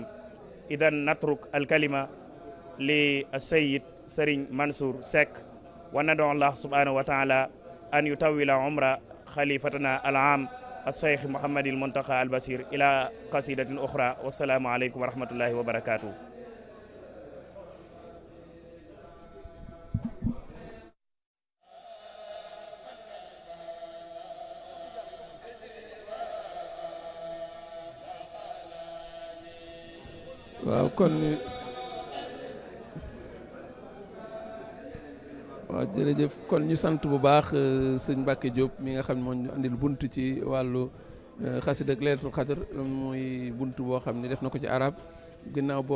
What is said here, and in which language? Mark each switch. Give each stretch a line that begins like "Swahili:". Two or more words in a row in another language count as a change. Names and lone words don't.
Arabic: إذن نترك الكلمة للسيد سرين منصور سك وندعو الله سبحانه وتعالى أن يطول عمر خليفتنا العام الشيخ محمد المنتقى البصير إلى قصيدة أخرى والسلام عليكم ورحمة الله وبركاته.
Wolof: waaw kon waaw jërëjëf kon ñu sant bu baax sëñ Mbacke Diop mi nga xam ne moo ñu andil bunt ci wàllu xasida ak Laylatul Qadr muy bunt boo xam ne def na ko ci arab ginnaaw boo